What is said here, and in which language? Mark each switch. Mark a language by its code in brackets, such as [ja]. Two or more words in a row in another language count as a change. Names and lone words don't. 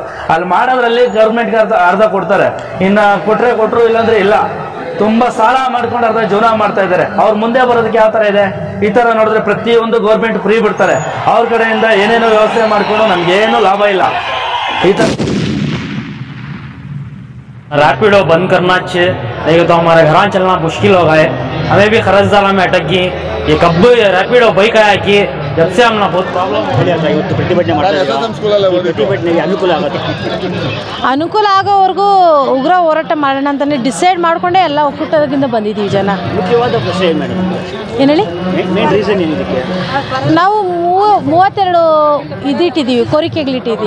[kn] ಅಲ್ಲಿ ಮಾಡೋದ್ರಲ್ಲಿ ಗೌರ್ಮೆಂಟ್ಗೆ ಅರ್ಧ ಕೊಡ್ತಾರೆ, ಇನ್ನ ಕೊಟ್ರು ಇಲ್ಲಾಂದ್ರೆ ಇಲ್ಲ. ತುಂಬಾ ಸಾಲ ಮಾಡ್ಕೊಂಡು ಅರ್ಧ ಜೀವನ ಮಾಡ್ತಾ ಇದ್ದಾರೆ. ಅವ್ರ ಮುಂದೆ ಬರೋದಕ್ಕೆ ಯಾವ ತರ ಇದೆ? ಈ ತರ ನೋಡಿದ್ರೆ ಪ್ರತಿಯೊಂದು ಗೌರ್ಮೆಂಟ್ ಫ್ರೀ ಬಿಡ್ತಾರೆ, ಅವ್ರ ಕಡೆಯಿಂದ ಏನೇನೋ ವ್ಯವಸ್ಥೆ ಮಾಡ್ಕೊಂಡು ನಮ್ಗೇನು ಲಾಭ ಇಲ್ಲ. ಈ ತರ [hi] रैपिडो बंद करना चाहिए, नहीं तो हमारे घर चलना मुश्किल हो गए. हमें भी खरजदाला में अटक गई. ये कब रैपिडो बाइक आया कि जब से हमने बहुत प्रॉब्लम ಪ್ರತಿಭಟನೆಗೆ [kn] ಅನುಕೂಲ ಆಗೋವರೆಗೂ ಉಗ್ರ ಹೋರಾಟ ಮಾಡೋಣ ಅಂತಾನೆ ಡಿಸೈಡ್ ಮಾಡ್ಕೊಂಡೆ ಎಲ್ಲ ಒಕ್ಕೂಟದಿಂದ ಬಂದಿದ್ದೀವಿ ಜನ. ಮುಖ್ಯವಾದ ಪ್ರಶ್ನೆ ಏನು ಮೇಡಮ್? ಏನು ಹೇಳಿ? [en] main reason [kn] ಏನಿದಕ್ಕೆ? ನಾವು 32 ಇದಿಟ್ಟಿದ್ದೀವಿ, ಕೋರಿಕೆಗಳಿಟ್ಟಿದ್ದೀವಿ.